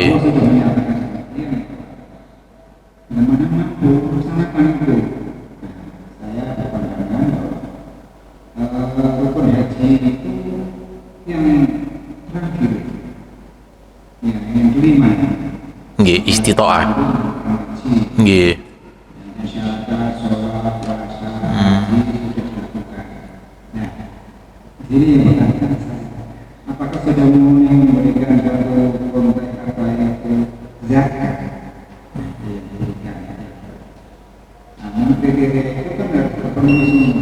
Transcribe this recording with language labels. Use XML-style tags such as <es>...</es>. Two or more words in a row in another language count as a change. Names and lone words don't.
<id>Allah sudah menyatakan demikian. Mana mampu laksanakan itu. Saya berpandangan bahwa rukun haji itu yang terakhir, yang kelima. Nggih, istitoah. Haji. Nggih. Syahadat, sholat, puasa, haji sudah dilakukan. Nah, ini yang pertanyaan saya. Apakah sudah mulai memberikan satu konteks apa yaitu zakat? Yang diberikan. Namun kriteria itu kan harus terpenuhi semua.</id>